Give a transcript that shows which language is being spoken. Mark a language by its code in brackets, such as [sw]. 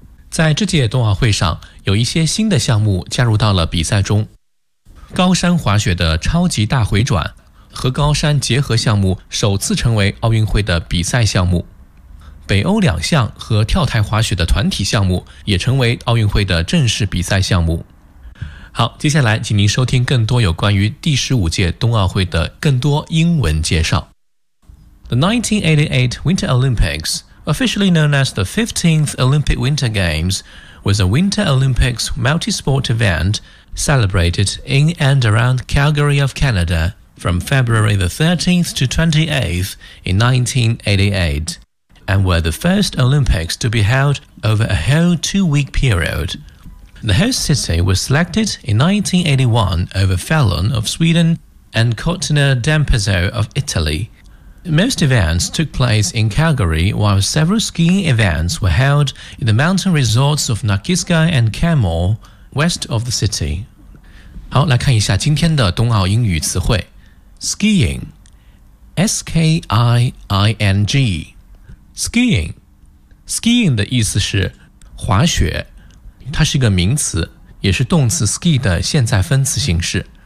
[zh] 在这届冬奥会上，有一些新的项目加入到了比赛中，高山滑雪的超级大回转和高山结合项目首次成为奥运会的比赛项目，北欧两项和跳台滑雪的团体项目也成为奥运会的正式比赛项目。好，接下来请您收听更多有关于第15届冬奥会的更多英文介绍。 [en] The 1988 Winter Olympics, officially known as the 15th Olympic Winter Games, was a Winter Olympics multi-sport event celebrated in and around Calgary of Canada from February the 13th to 28th in 1988, and were the first Olympics to be held over a whole two-week period. The host city was selected in 1981 over Falun of Sweden and Cortina d'Ampezzo of Italy. Most events took place in Calgary, while several skiing events were held in the mountain resorts of Nakiska and Kenmore, west of the city. [zh] 好，来看一下今天的冬奥英语词汇。 [en] Skiing, S-K-I-I-N-G. [zh] Skiing, skiing 的意思是滑雪，它是一个名词，也是动词 ski 的现在分词形式。